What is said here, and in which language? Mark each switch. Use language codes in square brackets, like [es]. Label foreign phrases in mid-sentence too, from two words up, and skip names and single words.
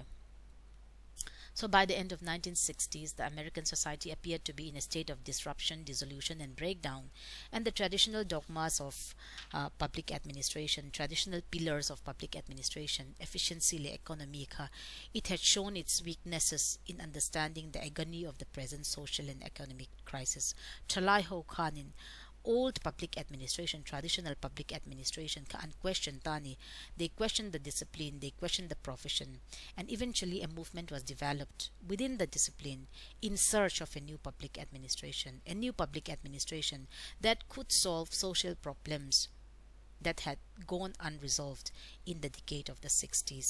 [en] So by the end of 1960s, the American society appeared to be in a state of disruption, dissolution, and breakdown. And the traditional dogmas of public administration, traditional pillars of public administration, efficiency le economic, it had shown its weaknesses in understanding the agony of the present social and economic crisis. [lus] Chalai ho kanin, [en] old public administration, traditional public administration, unquestioned tani. They questioned the discipline, they questioned the profession, and eventually a movement was developed within the discipline in search of a new public administration that could solve social problems that had gone unresolved in the decade of the 60s.